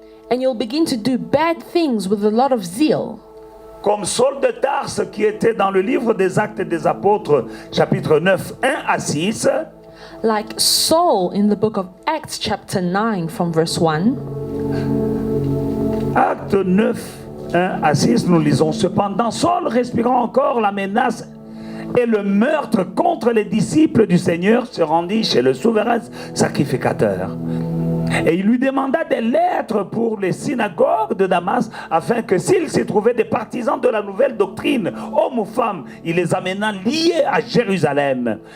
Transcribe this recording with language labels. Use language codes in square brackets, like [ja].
[en] And you'll begin to do bad things with a lot of zeal. [fr] Comme Saul de Tarse qui était dans le livre des Actes des Apôtres, chapitre 9, 1 à 6. [en] Like Saul in the book of Acts chapter 9 from verse 1. [fr] Acte 9, 1 à 6, nous lisons: cependant, Saul, respirant encore la menace et le meurtre contre les disciples du Seigneur, se rendit chez le souverain sacrificateur. Et il lui demanda des lettres pour les synagogues de Damas, afin que s'il s'y trouvait des partisans de la nouvelle doctrine, hommes ou femmes, il les amena liés à Jérusalem.